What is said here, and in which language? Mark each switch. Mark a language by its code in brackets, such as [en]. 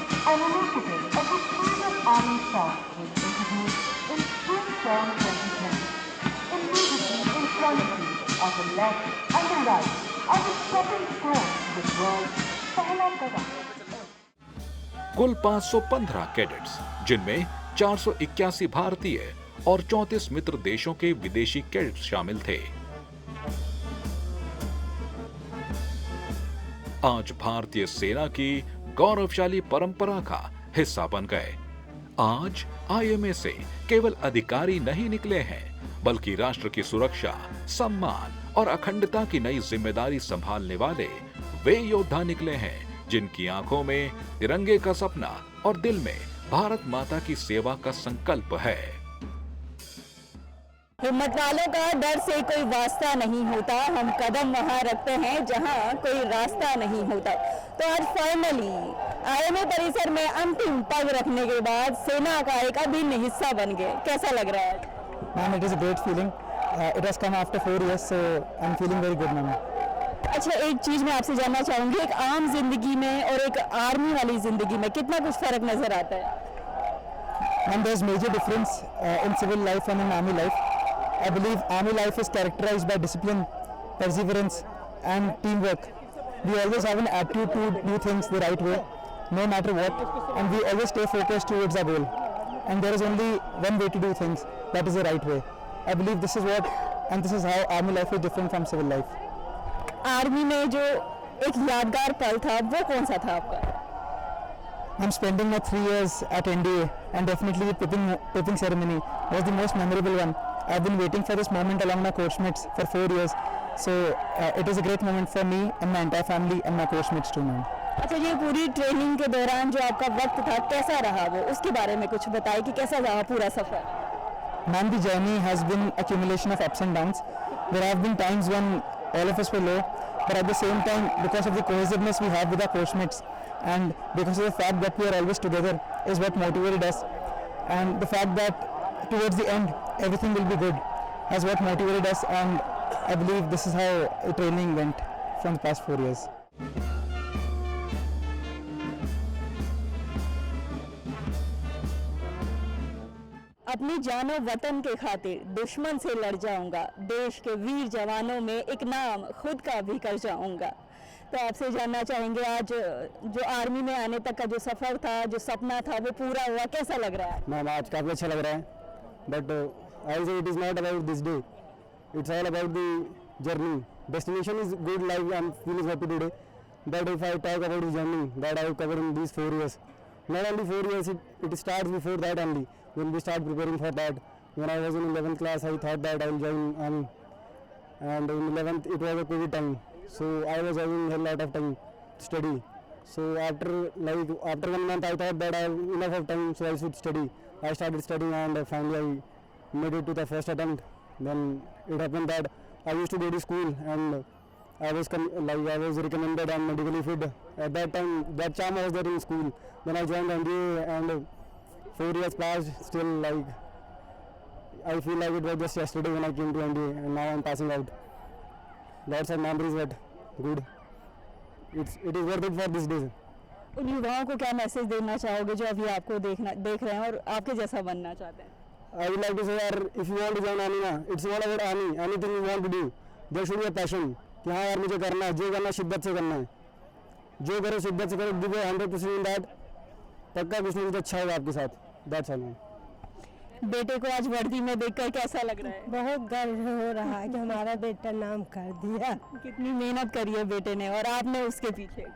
[en] An initiative of the Swedish Army Staff was introduced in spring term 2020. Immediately in quality on the left and the right are the stepping stones to the world's Pehla Kadam. [hi] कुल 515 cadets, जिनमें 481 भारतीय और 34 मित्र देशों के विदेशी cadets शामिल थे, आज भारतीय सेना की गौरवशाली परंपरा का हिस्सा बन गए। आज आईएमए से केवल अधिकारी नहीं निकले हैं, बल्कि राष्ट्र की सुरक्षा, सम्मान और अखंडता की नई जिम्मेदारी संभालने वाले वे योद्धा निकले हैं जिनकी आंखों में तिरंगे का सपना और दिल में भारत माता की सेवा का संकल्प है। हिम्मत वालों का डर से कोई वास्ता नहीं होता, हम कदम वहां रखते हैं जहां कोई रास्ता नहीं होता। तो आज फाइनली आईएमए परिसर में अंतिम पग रखने के बाद सेना का एक अभिन्न हिस्सा बन गए, कैसा लग रहा है? [en] Ma'am, it is a great feeling. It has come after 4 years, so I'm feeling very good, ma'am. [hi] अच्छा, एक चीज मैं आपसे जानना चाहूंगी, एक आम जिंदगी में और एक आर्मी वाली जिंदगी में कितना कुछ फर्क नजर आता है? [en] And there's major difference in civil life and in army life. I believe army life is characterized by discipline, perseverance, and teamwork. We always have an attitude to do things the right way, no matter what, and we always stay focused towards our goal. And there is only one way to do things, that is the right way. I believe this is what, and this is how army life is different from civil life. [hi] Army में जो एक यादगार पल था वो कौन सा था आपका? [en] I'm spending my 3 years at NDA, and definitely the tipping ceremony was the most memorable one. I've been waiting for this moment along my course mates for 4 years. So it is a great moment for me and my entire family and my course mates too, ma'am. [hi] अच्छा, ये पूरी training के दौरान जो आपका वक्त था कैसा रहा, वो उसके बारे में कुछ बताइए कि कैसा रहा पूरा सफर। [en] Ma'am, the journey has been accumulation of ups and downs. There have been times when all of us were low, but at the same time, because of the cohesiveness we have with our course mates and because of the fact that we are always together is what motivated us, and the fact that towards the end everything will be good has what motivated us, and I believe this is how the training went from the past 4 years. [hi] अपनी जानो वतन के खातिर दुश्मन से लड़ जाऊंगा, देश के वीर जवानों में एक नाम खुद का भी कर जाऊंगा। तो आपसे जानना चाहेंगे, आज जो आर्मी में आने तक का जो सफ़र था, जो सपना था, वो पूरा हुआ, कैसा लग रहा है? मैम, आज काफ़ी अच्छा लग रहा है, [en] But I say it is not about this day, it's all about the journey. Destination is good, like I'm feeling happy today, but if I talk about the journey that I have covered in these 4 years, not only 4 years, it starts before that only. When we start preparing for that, when I was in 11th class, I thought that I will join army, and in 11th it was a COVID time, so I was having a lot of time to study. So after 1 month, I thought that I have enough of time, so I should study. I started studying, and finally I made it to the first attempt. Then it happened that I used to go to school, and I was recommended and medically fit. At that time, that charm was there in school. Then I joined NDA, and 4 years passed. Still, I feel like it was just yesterday when I came to NDA, and now I'm passing out. Lots of memories, but good. It is worth it for this day. [hi] उन युवाओं को क्या message देना चाहोगे जो अभी आपको देख रहे हैं और आपके जैसा बनना चाहते हैं? [en] I would like to say that if you want to join army, it's all about army. Anything you want to do, there should be a passion. [hi] कि हाँ यार, मुझे करना है, जो करना शिद्दत से करना है, जो करो शिद्दत से करो, [en] give 100% in that, [hi] पक्का कुछ ना कुछ अच्छा होगा आपके साथ. [en] That's all. [hi] बेटे को आज वर्दी में देखकर कैसा लग रहा है? बहुत गर्व हो रहा है कि हमारा बेटा नाम कर दिया. कितनी मेहनत करी है बेटे ने और आपने उसके पीछे?